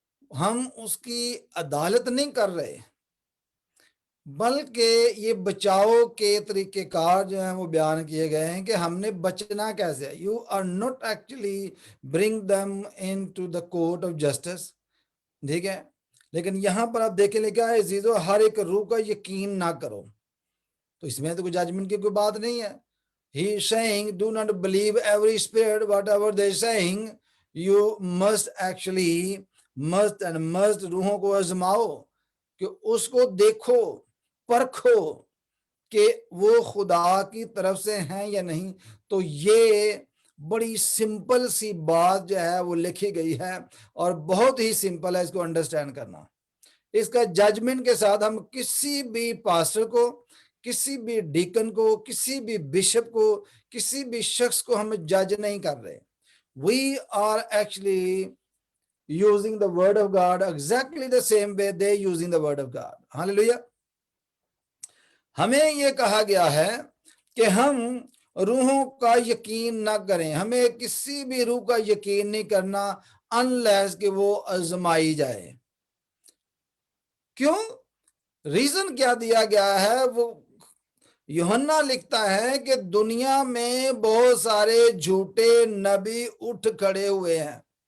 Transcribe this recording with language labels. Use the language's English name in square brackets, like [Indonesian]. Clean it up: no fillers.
[Urdu] ہم اس کی عدالت نہیں کر رہے, بلکہ یہ بچاؤ کے طریقہ کار جو ہیں وہ بیان کیے گئے ہیں کہ ہم نے بچنا کیسے ہے. [English] you are not actually bring them into the court of justice, [Urdu] ٹھیک ہے. لیکن یہاں پر آپ دیکھیں لکھا ہے عزیزو ہر ایک روح کا یقین نہ کرو. تو اس میں تو کوئی ججمنٹ کی کوئی بات نہیں ہے. [English] He is saying do not believe every spirit whatever they are saying. You must actually must [Urdu] روحوں کو آزماؤ, کہ اس کو دیکھو پرکھو کہ وہ خدا کی طرف سے ہیں یا نہیں. تو یہ بڑی سمپل سی بات جو ہے وہ لکھی گئی ہے اور بہت ہی سمپل ہے اس کو انڈرسٹینڈ کرنا. اس کا ججمنٹ کے ساتھ ہم کسی بھی پاسٹر کو, کسی بھی ڈیکن کو, کسی بھی بشپ کو, کسی بھی شخص کو ہم جج نہیں کر رہے. [English] We are actually using the word of God exactly the same way they using the word of God. Hallelujah. [Urdu] ہمیں یہ کہا گیا ہے کہ ہم روحوں کا یقین نہ کریں. ہمیں کسی بھی روح کا یقین نہیں کرنا unless کہ وہ آزمائی جائے. کیوں؟ ریزن کیا دیا گیا ہے؟ وہ یوحنا لکھتا ہے کہ دنیا میں بہت سارے جھوٹے نبی اٹھ کھڑے ہوئے ہیں.